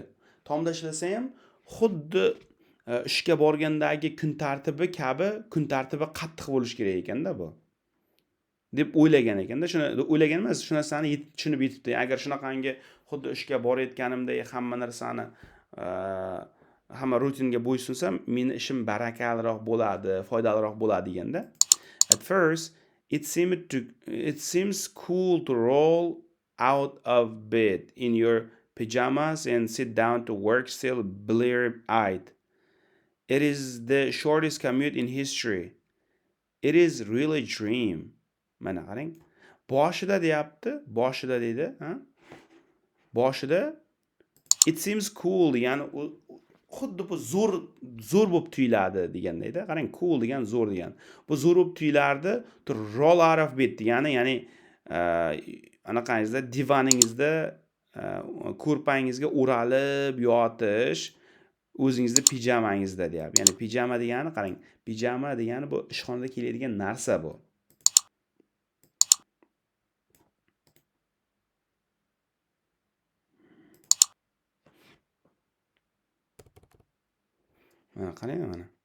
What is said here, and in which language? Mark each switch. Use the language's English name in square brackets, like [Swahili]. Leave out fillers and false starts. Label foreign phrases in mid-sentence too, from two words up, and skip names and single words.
[Uzbek] Tomda ishlasa ham xuddi ishga borgandagi kun tartibi kabi kun tartibi qattiq bo'lishi kerak ekanda bu. Deb o'ylagan ekanda. Shuni o'ylagan emas, shu narsani tushunib yetibdi. Agar shunaqangi xuddi ishga borayotganimdek hamma narsani hamma rutinga bo'ysunsam, meni ishim barakalroq bo'ladi, foydaliroq bo'ladi deganda. [English] At first, it seems cool to roll out of bed in your pajamas and sit down to work still blear-eyed. It is the shortest commute in history. It is really a dream. [Uzbek] Mana qarang. Boshida deyapti, boshida deydi, ha? Boshida [English] it seems cool [Uzbek] degani xuddi bu zo'r bo'lib tuyuladi degandayda. Qarang, cool degan zo'r degan. Bu zo'r bo'lib tuyulardi [English] to roll out of bed [Uzbek] degani, ya'ni anaqangizda divaningizda ko'rpangizga o'ralib yotish, o'zingizning pijamangizda deyapti. Ya'ni pijama degani, qarang, pijama degani bu ishxonada kiyiladigan narsa bu. Qarang mana.